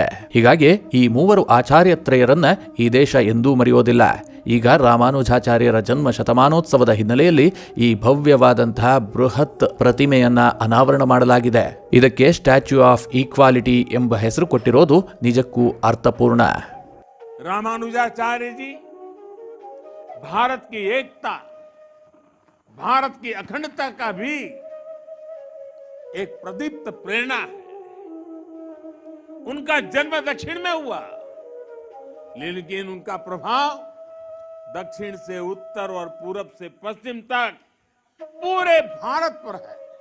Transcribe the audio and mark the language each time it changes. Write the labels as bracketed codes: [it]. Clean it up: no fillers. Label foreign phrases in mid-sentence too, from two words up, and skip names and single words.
[kn] ಹೀಗಾಗಿ ಈ ಮೂವರು ಆಚಾರ್ಯತ್ರಯರನ್ನ ಈ ದೇಶ ಎಂದೂ ಮರೆಯೋದಿಲ್ಲ. ಈಗ ರಾಮಾನುಜಾಚಾರ್ಯರ ಜನ್ಮ ಶತಮಾನೋತ್ಸವದ ಹಿನ್ನೆಲೆಯಲ್ಲಿ ಈ ಭವ್ಯವಾದಂತಹ ಬೃಹತ್ ಪ್ರತಿಮೆಯನ್ನ ಅನಾವರಣ ಮಾಡಲಾಗಿದೆ. ಇದಕ್ಕೆ ಸ್ಟ್ಯಾಚ್ಯೂ ಆಫ್ ಈಕ್ವಾಲಿಟಿ ಎಂಬ ಹೆಸರು ಕೊಟ್ಟಿರೋದು ನಿಜಕ್ಕೂ ಅರ್ಥಪೂರ್ಣ. [hi] रामानुजाचार्य जी भारत की एकता, भारत की अखंडता का भी एक प्रदीप्त प्रेरणा है. उनका जन्म दक्षिण में हुआ, लेकिन उनका प्रभाव दक्षिण से उत्तर और पूरब से पश्चिम तक पूरे भारत पर है.